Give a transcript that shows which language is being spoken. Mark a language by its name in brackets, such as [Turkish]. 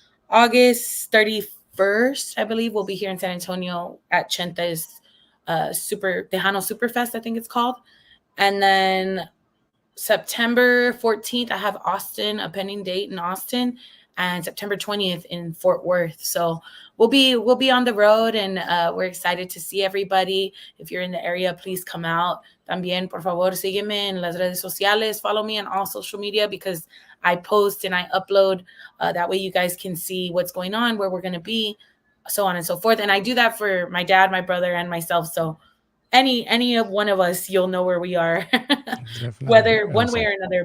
[English] August 31st, I believe, we'll be here in San Antonio at Chenta's Tejano Superfest, I think it's called. And then September 14th, I have Austin, a pending date in Austin, and September 20th in Fort Worth. So we'll be on the road, and we're excited to see everybody. If you're in the area, please come out. [Spanish] También, por favor, sígueme en las redes sociales. [English] Follow me on all social media because I post and I upload. That way you guys can see what's going on, where we're going to be, so on and so forth. And I do that for my dad, my brother, and myself. So any of one of us, you'll know where we are, whether one way or another.